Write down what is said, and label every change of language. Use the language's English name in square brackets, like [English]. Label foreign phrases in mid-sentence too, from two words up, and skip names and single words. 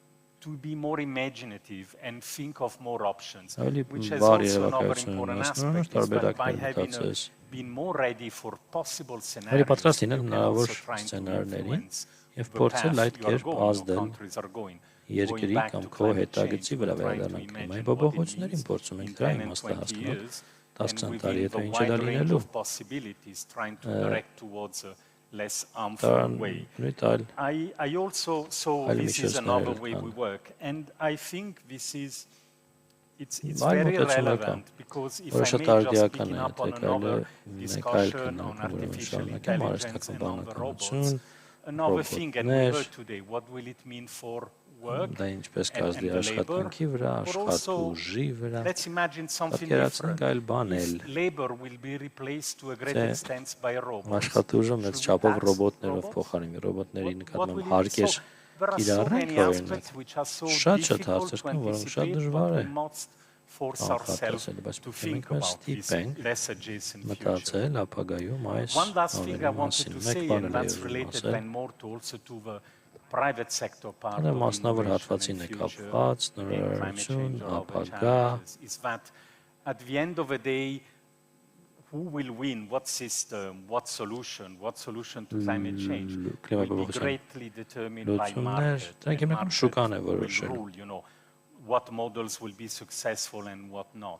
[Armenian] ավելի բարի երևակայություն ունենաս, տարբերակներ մտածես, ավելի պատրաստ լինել հնարավոր սցենարներին և փորձել այդ կերպ ազդել երկրի կամ քո հետագծի վրա վերադառնանք կլիմայի փոփոխություններին, փորձում ենք դրա իմաստը հասկանալ 10-20 տարի հետո ինչ է դա լինելու։ [English] I also saw this is another way we work, and I think this is it's very relevant because if I may just picking up on another discussion on artificial intelligence and on the robots, another thing that we heard today, what will it mean for work and the labor? Also, let's imagine something different. If labor will be replaced to a great extent by robots, [Armenian] աշխատուժը մեծ չափով ռոբոտներով փոխարինվի, ռոբոտների նկատմամբ հարկեր կիրառենք, օրինակ, շատ հարցեր կան, որոնք շատ դժվար է կանխատեսել, բայց պետք է մենք մեզ ստիպենք մտածել ապագայում այս ամենի մասին, մեկ բան էլ ասել, մասնավոր հատվածին է կապված, նորարարություն, ապագա, [English] at the end of the day, who will win, what system, what solution to climate change will be greatly determined by market. What models will be successful and what not.